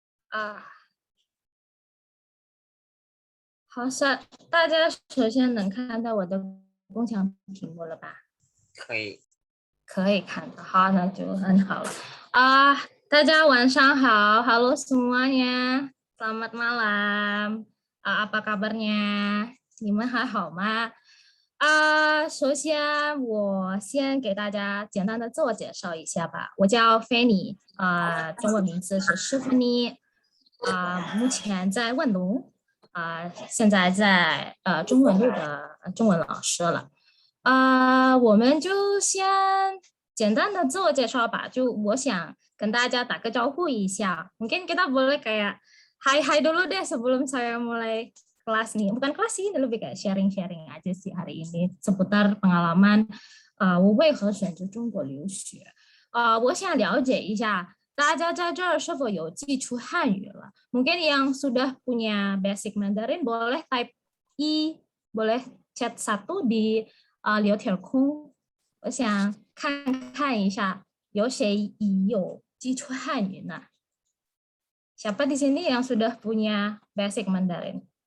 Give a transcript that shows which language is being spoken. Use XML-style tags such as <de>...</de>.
<zh>啊，好，大家首先能看到我的共享屏幕了吧？可以，可以看到，好，那就很好了。啊，大家晚上好，</zh> <id>Halo semuanya, selamat malam. Apa kabarnya?</id> <zh>你们还好吗？首先我先给大家简单的自我介绍一下吧。我叫 Fanny， 中文名字是施芬妮，目前在万隆，现在在中文路的中文老师了。我们就先简单的自我介绍吧。就我想跟大家打个招呼一下。</zh> <id>Mungkin kita boleh kayak hai dulu deh sebelum saya mulai kelas nih. Bukan kelas sih, lebih kayak sharing-sharing aja sih hari ini seputar pengalaman</id> <zh>我为何选择中国留学。我想了解一下大家在这儿是否有基础汉语了。</zh> <id>Mungkin yang sudah punya basic Mandarin boleh type I, boleh chat 1 di 聊天空。</id> <zh>我想看一下有谁已有基础汉语呢？</zh> <id>Siapa di sini yang sudah punya basic Mandarin?</id>